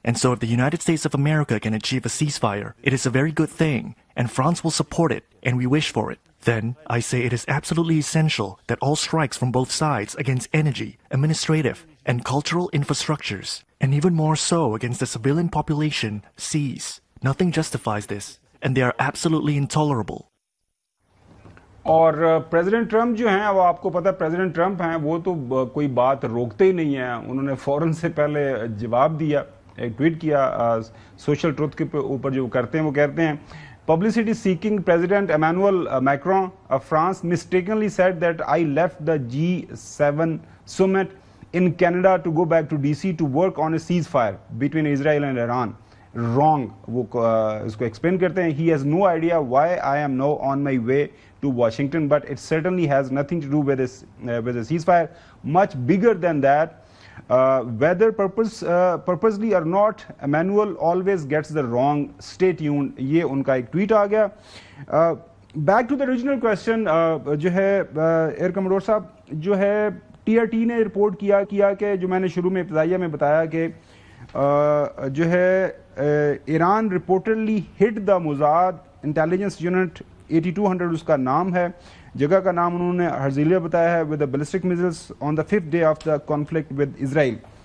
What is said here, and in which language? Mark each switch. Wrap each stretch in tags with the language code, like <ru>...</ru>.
<en>And so if the United States of America can achieve a ceasefire, it is a very good thing, and France will support it, and we wish for it. Then, I say it is absolutely essential that all strikes from both sides against energy, administrative, and cultural infrastructures, and even more so against the civilian population, cease. Nothing justifies this, and they are absolutely intolerable.</en> <ur>اور president Trump جو ہیں, وہ آپ کو پتہ ہے president Trump ہیں, وہ تو کوئی بات روکتے ہی نہیں ہیں. انہوں نے فوراً سے پہلے جواب دیا, ایک ٹویٹ کیا سوشل ٹروتھ کے اوپر جو کرتے ہیں, وہ کہتے ہیں</ur> <en>publicity seeking President Emmanuel Macron of France mistakenly said that I left the G7 summit in Canada to go back to DC to work on a ceasefire between Israel and Iran. Wrong.</en> <ur>وہ اس کو explain کرتے ہیں.</ur> <en>He has no idea why I am now on my way to Washington, but it certainly has nothing to do with a ceasefire. Much bigger than that. Whether purposely or not, Emmanuel always gets the wrong. Stay tuned.</en> <ur>یہ ان کا ایک tweet آ گیا.</ur> <en>back to the original question,</en> <ur>جو ہے year commodore صاحب, جو ہے TRT نے رپورٹ کیا کہ جو میں نے شروع میں ابتدائیہ میں بتایا کہ جو ہے ایران</ur> <en>reportedly hit the Mossad intelligence unit 8200</en> <ur>اس کا نام ہے, جگہ کا نام انہوں نے ہرزیلیہ بتایا ہے,</ur> <en>With ballistic missiles on the 5th day of the conflict with Israel.</en>